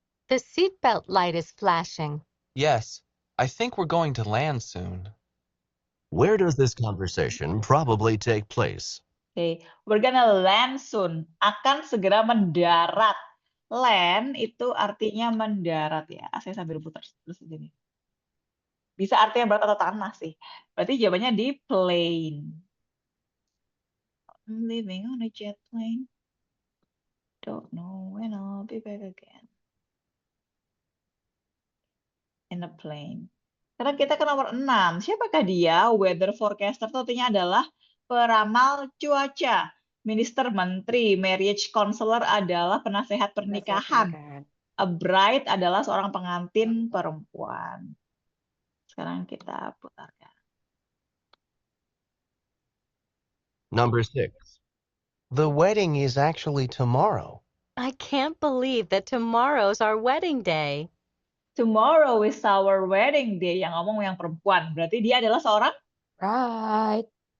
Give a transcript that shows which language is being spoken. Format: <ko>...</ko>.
<en>The seatbelt light is flashing. Yes, I think we're going to land soon. Where does this conversation probably take place? Oke, we're gonna land soon.</en> <id>Akan segera mendarat. Land itu artinya mendarat ya. Saya sambil putar terus gini. Bisa artinya berat atau tanah sih. Berarti jawabannya di plane.</id> <en>I'm living on a jet plane. Don't know when I'll be back again. In a plane.</en> <id>Sekarang kita ke nomor 6. Siapakah dia? Weather forecaster itu artinya adalah peramal cuaca. Minister, menteri. Marriage counselor adalah penasehat pernikahan. A bride adalah seorang pengantin perempuan. Sekarang kita putarkan.</id> <en>Number 6. The wedding is actually tomorrow. I can't believe that tomorrow's our wedding day. Tomorrow is our wedding day.</en> <id>Yang ngomong yang perempuan. Berarti dia adalah seorang bride.</id>